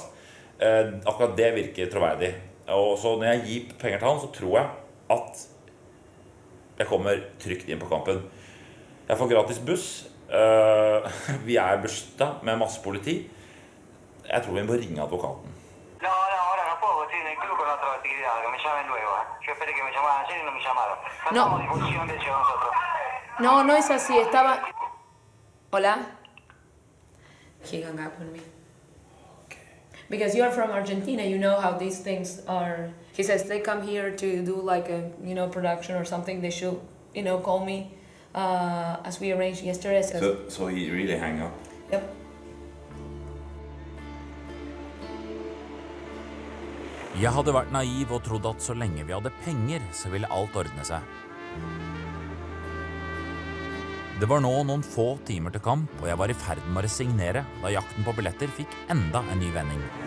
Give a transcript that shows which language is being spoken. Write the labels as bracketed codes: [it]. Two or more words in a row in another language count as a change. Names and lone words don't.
[no] Akkurat det virker troverdig. Og så når jeg gir penger til han, så tror jeg at jeg kommer trygt inn på kampen. Jeg får gratis buss. Vi er beskyttet med masse politi. Jeg tror vi må ringe advokaten. [es] No, ahora no puedo, estoy en el club con otra actividad, que me llamen luego. Yo esperé que me llamaran ayer y no me llamaron. No estamos a disposición de ellos nosotros. No es así, estaba... Hola? [en] He hung up on me. Because you are from Argentina, you know how these things are. He says they come here to do like a, production or something. They should, call me as we arranged yesterday. So he really hang up? Yep. [no] Jeg hadde vært naiv og trodd at så lenge vi hadde penger, så ville alt ordne seg. Det var nå noen få timer til kamp, og jeg var i ferd med å resignere da jakten på billetter fikk enda en ny vending.